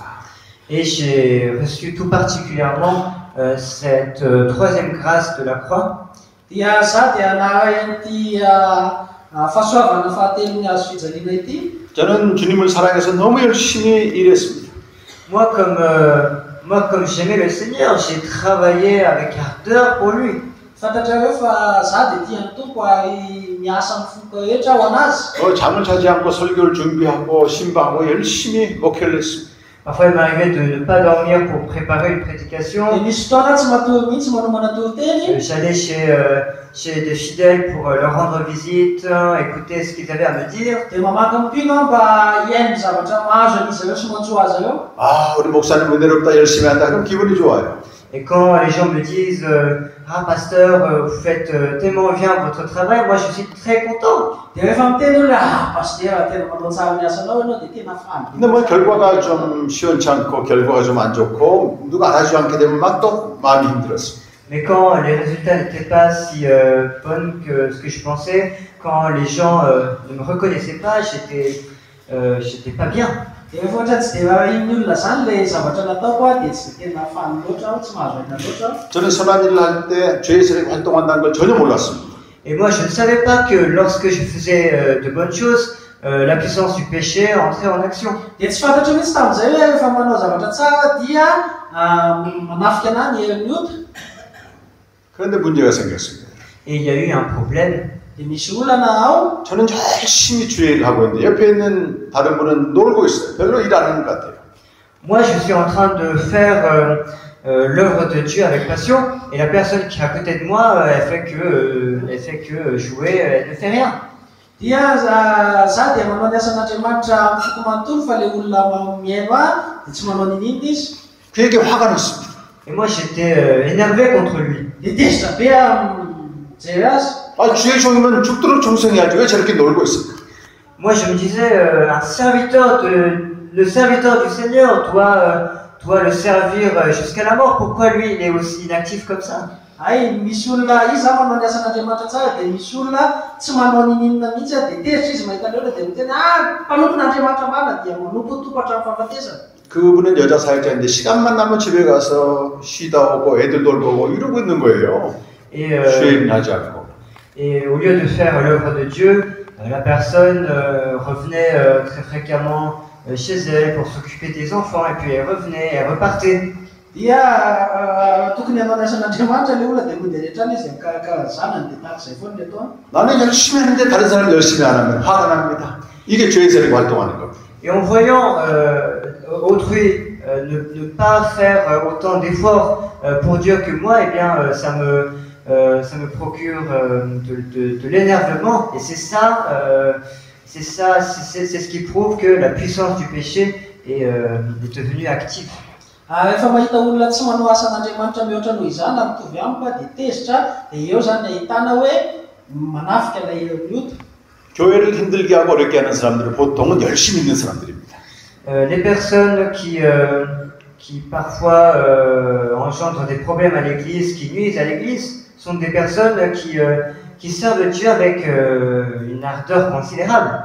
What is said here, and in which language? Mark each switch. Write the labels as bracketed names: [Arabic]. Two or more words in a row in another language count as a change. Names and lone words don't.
[French] Et j'ai reçu tout particulièrement cette troisième grâce de la croix. [Malagasy] Dia za dia naharen'ity fahasoavana fahatelon'ny azo fijaliana ity. [Korean] 저는 주님을 사랑해서 너무 열심히 일했습니다. [French] Moi, comme j'aimais le Seigneur, j'ai travaillé avec ardeur pour lui. [Malagasy] Fantatrareo fa za dia tian'ny tompo ary miasa amin'ny foko rehetra ho anazy. [Korean] 잠을 자지 않고 설교를 준비하고 신방하고 열심히 목회를 했습니다. [French] Parfois, il m'arrivait de ne pas dormir pour préparer une prédication. [Malagasy] Dia misy fotoana tsy matory mihitsy manao manatory teny. [French] J'allais chez des fidèles pour leur rendre visite, écouter ce qu'ils avaient à me dire. [Malagasy] Dia mamaky mpino mba hiaino zavatra mahazo an'izy ireo sy mantsoa azy ireo. [Korean] 우리 목사님 은혜롭다 열심히 한다 그럼 기분이 좋아요. [French] Et quand les gens me disent ah pasteur, vous faites tellement bien votre travail, moi je suis très content. [Malagasy] Dia rehefa miteny olona paster tena manao tsara ny asanao ianao dia tena faly. [Korean] 근데 뭐 결과가 좀 시원치 않고 결과가 좀 안 좋고 누가 알아주지 않게 되면 막 또 마음이 힘들었어요. [French] Mais quand les résultats n'étaient pas si bons que ce que je pensais, quand les gens ne me reconnaissaient pas, j'étais pas bien. [Malagasy] Dia rehefa ohatra tsy dia iny olona zany le zavatra nataoko dia tsy dia tena faly loatra aho, tsy mahazo aina loatra. [Korean] 저는 선한 일을 할 때 죄의 세력이 활동한다는 걸 전혀 몰랐습니다. [French] Et moi je ne savais pas que lorsque je faisais de bonnes choses, la puissance du péché entrait en action. [Malagasy] Dia tsy fantatro mihitsy tamin'izay hoe rehefa manao zavatra tsara dia manafika anahy ny herin'ota. [Korean] 그런데 문제가 생겼습니다. [French] Et il y a eu un problème. [Malagasy] Dia misy olana ao. [Korean] 저는 열심히 주의 일을 하고 있는데 옆에 있는 다른 분은 놀고 있어요. 별로 일 안 하는 것 같아요. [French] Moi je suis en train de faire l'œuvre de Dieu avec passion, et la personne qui est à côté de moi, elle fait que jouer, elle ne fait rien. [Malagasy] Dia za dia manao ny asan'Andriamanitra amin'ny foko manontolo fa le olona mihaino dia tsy manao ninino izy. [Korean] 그에게 화가 났습니다. [French] Et moi j'étais énervé contre lui. [Malagasy] Dia tesitra be mijery azy. [Korean] 주의 종이면 죽도록 충성해야지 왜 저렇게 놀고 있을까? [French] Moi je me disais, le serviteur du Seigneur doit le servir jusqu'à la mort. Pourquoi lui il est aussi inactif comme ça? [Malagasy] Misy olona izy manao ny asan'Andriamanitra tsara dia misy olona tsy manao ninina mihitsy dia tesitra izy mahita leona dia miteny mpanompon'Andriamanitra marina dia manompotompo hatramin'ny fahafatesana. [Korean] 그분은 여자 사역자인데 시간만 나면 집에 가서 쉬다 오고 애들 돌보고 오고 이러고 있는 거예요. 주의 일은 하지 않고. [French] Et au lieu de faire l'œuvre de Dieu, la personne revenait très fréquemment chez elle pour s'occuper des enfants, et puis elle revenait, elle repartait. [Malagasy] Dia tokony hanao ny asan'Andriamanitra le olona dia mandeha rehetrany izy mikarakara zanany dia tahak'izay foana le ataony. [Korean] 나는 열심히 하는데 다른 사람이 열심히 안 하면 화가 납니다. 이게 죄의 세력이 활동하는 겁니다. [French] Et en voyant autrui ne pas faire autant d'efforts pour Dieu que moi, eh bien ça me procure de l'énervement, et c'est ce qui prouve que la puissance du péché est devenue active. [Malagasy] Rehefa mahita olona tsy manao asan'Andriamanitra mihoatra noho izany mitovy amiko dia tesitra dia eo zany ahitana hoe manafika ilay miota. [Korean] 교회를 힘들게 하고 어렵게 하는 사람들은 보통은 열심히 있는 사람들입니다. [French] Les personnes qui parfois engendrent des problèmes à l'église, qui nuisent à l'église, sont des personnes qui servent Dieu avec une ardeur considérable.